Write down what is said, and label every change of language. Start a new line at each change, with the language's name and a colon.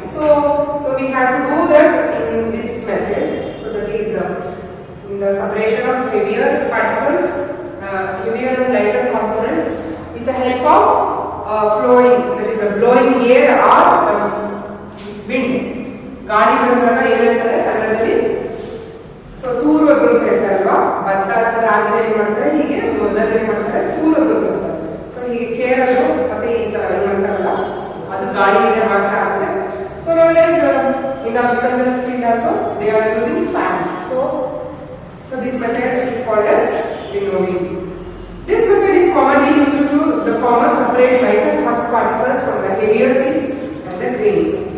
English: So we have to do that in this method. So that is in the separation of heavier particles, heavier and lighter components with the help of flowing, that is blowing air or wind.
Kannada: ಗಾಳಿ ಬಂದಾಗ ಏನು ಹೇಳ್ತಾರೆ ಕನ್ನಡದಲ್ಲಿ, so ತೂರೋದು ಅಂತ ಹೇಳ್ತಾರಲ್ವಾ, ಭತ್ತ ಅಥವಾ ರಾಗಿ ಏನ್ ಮಾಡ್ತಾರೆ, ಹೀಗೆ ಮೊದಲು ಏನ್ ಮಾಡ್ತಾರೆ ತೂರೋದು ಅಂತ. ಸೊ ಹೀಗೆ ಕೇಳೋದು ಮತ್ತೆ ಈ ತರ ಏನಂತಾರಲ್ಲ ಅದು ಗಾಳಿಗೆ ಮಾತ್ರ ಆಗುತ್ತೆ.
English: So nowadays in the agricultural field also they are using fan. So this method is called as winnowing. This method is commonly used to the farmers separate lighter husk particles from the heavier seeds and the grains.